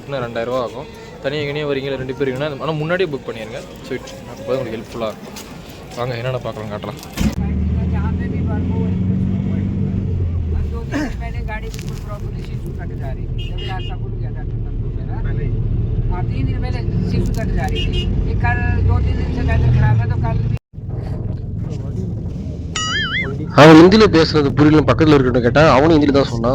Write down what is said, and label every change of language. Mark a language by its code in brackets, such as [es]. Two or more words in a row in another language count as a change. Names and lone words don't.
[ta] ட்ரிப்னா 2000 ஆகும். தனியாக எங்கேயே வரீங்க 2 பேர் வேணா, ஆனால் முன்னாடியே புக் பண்ணிடுங்க. ஸோ அப்போ உங்களுக்கு ஹெல்ப்ஃபுல்லாக இருக்கும். வாங்க என்னென்ன பார்க்கலாம் காட்டலாம். [hi] मैंने गाड़ी बिल्कुल [en] properly shift [hi] करके जा रही थी, जब रास्ता खुल गया था तंदूर में ना, हाँ 3 दिन पहले शिफ्ट करके जा रही थी। ये कल 2-3 दिन से वेदर खराब है तो कल भी [ta] அவன் ஹிந்தியில் பேசுறது புரியல, பக்கத்தில் இருக்கிறத கேட்டால் அவனும் ஹிந்தியில் தான் சொன்னான்.